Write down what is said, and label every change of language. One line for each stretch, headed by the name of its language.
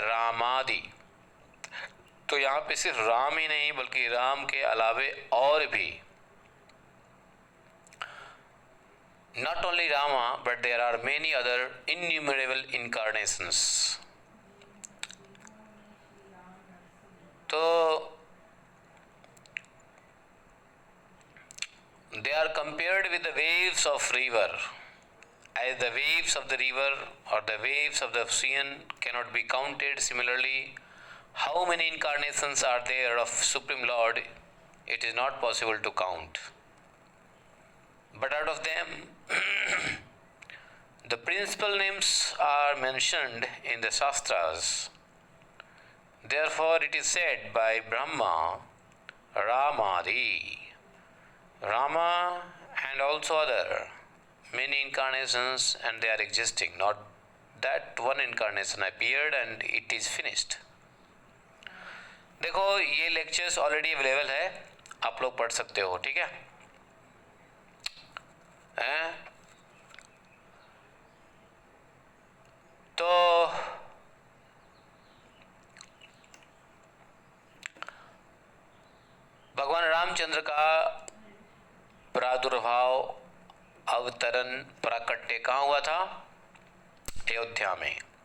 Hindi: रामादि। तो यहाँ पे सिर्फ राम ही नहीं बल्कि राम के अलावे और भी,
English: not only Rama but there are many other innumerable incarnations. तो they are compared with the waves of river, as the waves of the river or the waves of the ocean cannot be counted. Similarly, how many incarnations are there of Supreme Lord? It is not possible to count. But out of them, the principal names are mentioned in the Shastras. Therefore, it is said by Brahma, Ramadi. Rama and also other many incarnations, and they are existing. Not that one incarnation appeared and it is finished.
Hindi: देखो ये lectures already available है, आप लोग पढ़ सकते हो, ठीक है? तो भगवान रामचंद्र का प्रादुर्भाव, अवतरण, प्राकट्य कहाँ हुआ था? अयोध्या में।